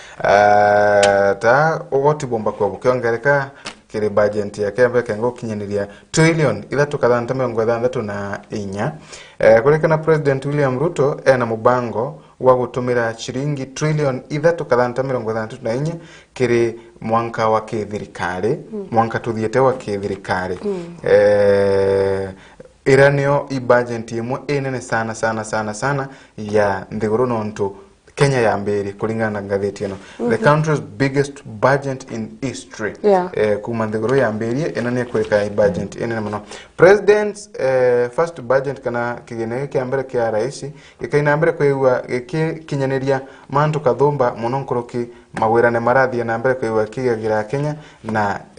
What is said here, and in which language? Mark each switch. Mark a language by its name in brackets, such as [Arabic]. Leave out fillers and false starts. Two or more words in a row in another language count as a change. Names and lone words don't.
[Meru] ta ogoti bomba kwa bukiongereka kire budget ya kembe kengo kinyaniria trillion ila tukadhanta miongo thandatu na inya kurekana President William Ruto ena mubango wa gutumira shilingi trillion ila tukadhanta miongo thandatu na inya kire mwanka wa kithirikari mwanka tuthiete wa kithirikari iranio i budget imwe enene sana ya nthiguru nontu Kenya ya mbere kulingana na gazeti eno [English] the country's biggest budget in history [Meru] kuma nthiguru ya mbere enane kweka budget enene muno [English] president's first budget [Meru] kana kigene kia mbere kia rais ikaina mbere kwewa kinyaneria mantu kathumba muno nkoroki mawirane marathi na mbere kwewa kigagira Kenya na